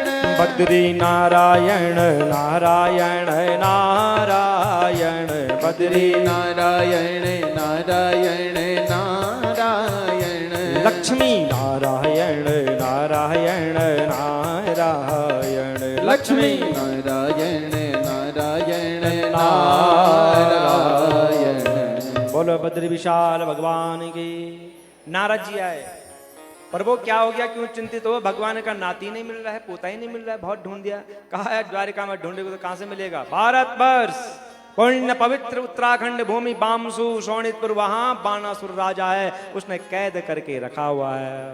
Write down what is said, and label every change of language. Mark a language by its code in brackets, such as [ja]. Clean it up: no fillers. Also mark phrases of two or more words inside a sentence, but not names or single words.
[hi] बद्री नारायण नारायण नारायण, बद्री नारायण नारायण नारायण, लक्ष्मी नारायण नारायण नारायण, लक्ष्मी नारायण नारायण नारायण। बोलो बद्री विशाल भगवान की। नारद जी आए, प्रभु क्या हो गया, क्यों चिंतित हो? भगवान का नाती नहीं मिल रहा है, पोता ही नहीं मिल रहा है, बहुत ढूंढ दिया। कहा है द्वारिका में ढूंढेगा तो कहां से मिलेगा? भारत वर्ष पुण्य पवित्र उत्तराखंड भूमि बामसु शोणितपुर, वहां बाणासुर राजा है, उसने कैद करके रखा हुआ है।